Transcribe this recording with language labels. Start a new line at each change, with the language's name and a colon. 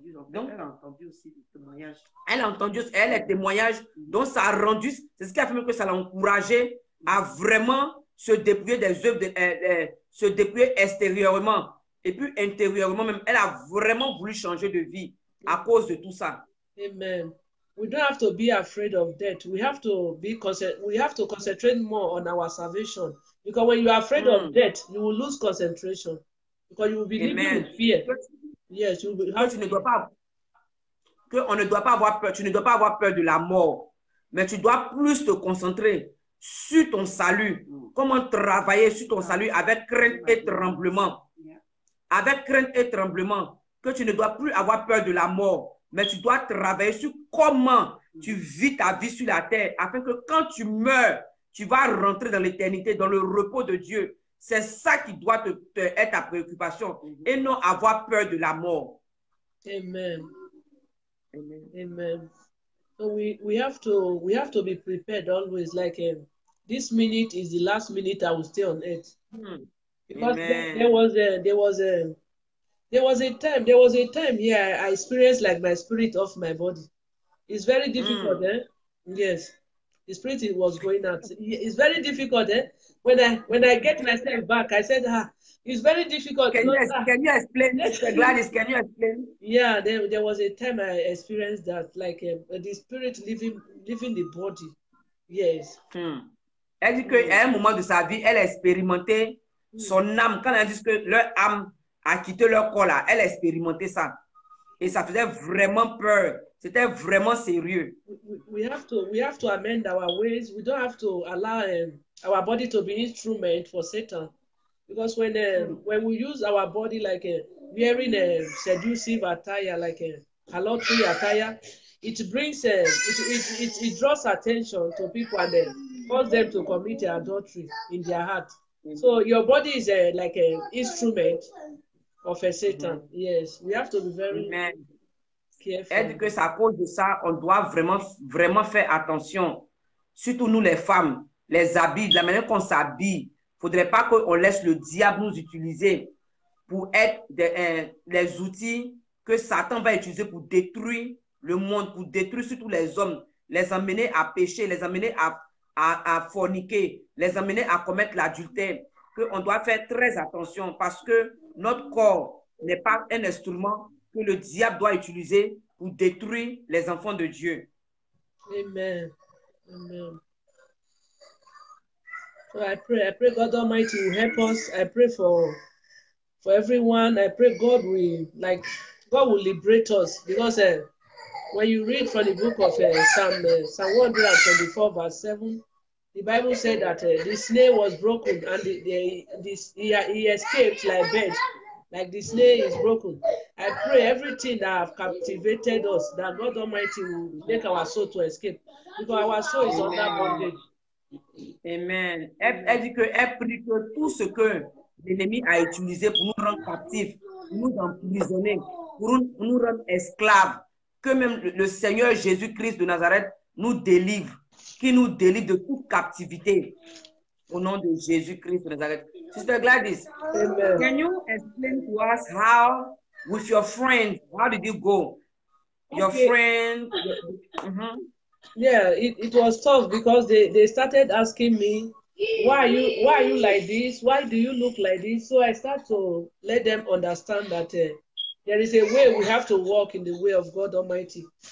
French: Donc, elle a entendu aussi les témoignages. Elle a entendu les témoignages. Donc, ça a rendu, c'est ce qui a fait même que ça l'a encouragé à vraiment se dépouiller des œuvres, se dépouiller extérieurement. Et puis intérieurement même, elle a vraiment voulu changer de vie à cause de tout ça. Amen.
English: We don't have to be afraid of death. We have to concentrate more on our salvation. Because when you are afraid of death, you will lose concentration. Because you will be living with fear. Yes, you will have
French: on ne doit pas avoir peur. Tu ne dois pas avoir peur de la mort. Mais tu dois plus te concentrer sur ton salut. Comment travailler sur ton salut avec crainte et tremblement. Avec crainte et tremblement. Que tu ne dois plus avoir peur de la mort. Mais tu dois travailler sur comment tu vis ta vie sur la terre. Afin que quand tu meurs, tu vas rentrer dans l'éternité, dans le repos de Dieu. C'est ça qui doit être ta préoccupation. Et non avoir peur de la mort. Amen. Amen. Amen.
English: So we have to be prepared always. Like this minute is the last minute I will stay on earth. Because there was a time here I experienced like my spirit off my body. It's very difficult, Yes. The spirit was going out. It's very difficult. Eh? When I get myself back, I said, it's very difficult. Can you explain, Mr. Gladys? Can you explain? Yeah, there was a time I experienced that, like the spirit leaving the body. Yes.
French: Elle dit qu'à un moment de sa vie, elle a expérimenté son âme. Quand elle dit que leur âme a quitté leur corps là, elle a expérimenté ça. Et ça faisait vraiment peur. C'était vraiment sérieux.
English: We have to amend our ways. We don't have to allow our body to be instrument for Satan. Because when we use our body like wearing a seductive attire, like a halotry attire, it brings it draws attention to people and cause them to commit adultery in their heart. So your body is like an instrument of a Satan. Yes, we have to be very careful.
French: Elle dit que c'est à cause de ça, on doit vraiment faire attention. Surtout nous les femmes, les habits, de la manière qu'on s'habille. Il ne faudrait pas qu'on laisse le diable nous utiliser pour être les outils que Satan va utiliser pour détruire le monde, pour détruire surtout les hommes, les emmener à pécher, les emmener à forniquer, les emmener à commettre l'adultère. On doit faire très attention parce que notre corps n'est pas un instrument que le diable doit utiliser pour détruire les enfants de Dieu. Amen. Amen.
English: So I pray God Almighty will help us. I pray for everyone. I pray God will liberate us, because when you read from the book of Psalm 124 verse 7, the Bible said that the snare was broken and he escaped like bird, like the snare is broken. I pray everything that have captivated us, that God Almighty will make our soul to escape, because our soul is under bondage. Amen.
French: Elle dit qu'elle prie que tout ce que l'ennemi a utilisé pour nous rendre captifs, pour nous emprisonner, pour nous rendre esclaves, que même le Seigneur Jésus-Christ de Nazareth nous délivre, qui nous délivre de toute captivité. Au nom de Jésus-Christ de Nazareth.
English: Sister Gladys, Amen. Can you explain to us how, with your friend, how did you go? Your friend. Yeah, it was tough because they started asking me, why are you like this? Why do you look like this? So I start to let them understand that there is a way we have to walk in the way of God Almighty.